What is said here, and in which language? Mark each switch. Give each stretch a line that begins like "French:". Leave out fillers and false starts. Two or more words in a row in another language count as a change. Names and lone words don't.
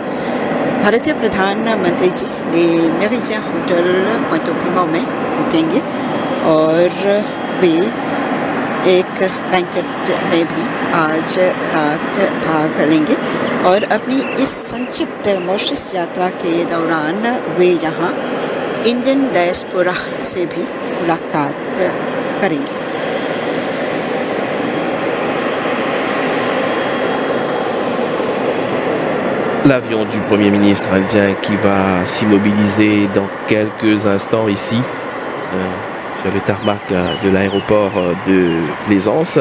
Hindi: भारतीय प्रधानमंत्री जी मेरिजिया होटल पोंटोप्रिमो में रुकेंगे और वे एक बैंकेट में भी आज रात भाग लेंगे और अपनी इस संक्षिप्त मॉरिशस यात्रा के दौरान वे यहाँ
English: Indian diaspora
Hindi: से भी मुलाकात करेंगे।
French: L'avion du Premier ministre indien qui va s'immobiliser dans quelques instants ici sur le tarmac de l'aéroport de Plaisance.